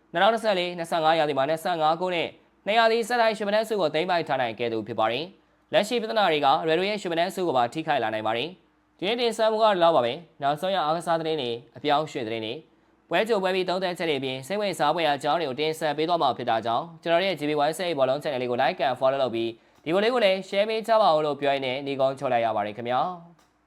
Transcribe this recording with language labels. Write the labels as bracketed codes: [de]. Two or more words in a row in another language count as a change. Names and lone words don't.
[my] 2024-25 ရာသီမှာ25ဂိုးနဲ့2ရာသီဆက်တိုက်ရှမနက်စုကိုသိမ်းပိုက်ထားနိုင်ခဲ့သူဖြစ်ပါတယ်။လက်ရှိပြဿနာတွေက Redo ရဲ့ရှမနက်စုကိုပါထိခိုက်လာနိုင်ပါတယ်။ဒီနေ့တင်ဆက်မှုကတော့ပါပဲ။နောက်ဆုံးရအားကစားသတင်းတွေအပြောင်းရွှေ့သတင်းတွေပွဲကြိုပွဲပြီးသုံးသပ်ချက်တွေပြင်စိတ်ဝင်စားဖွယ်အကြောင်းတွေကိုတင်ဆက်ပေးသွားမှာဖြစ်တာကြောင့်ကျွန်တော်ရဲ့ GB1 စိတ်ဘောလုံး channel လေးကို [en] like and follow [my] လုပ်ပြီးဒီကိုလေးကိုလည်း share ပေးကြပါဦးလို့ပြောရင်းနဲ့ညီကုန်းချုပ်လိုက်ရပါတယ်ခင်ဗျာ။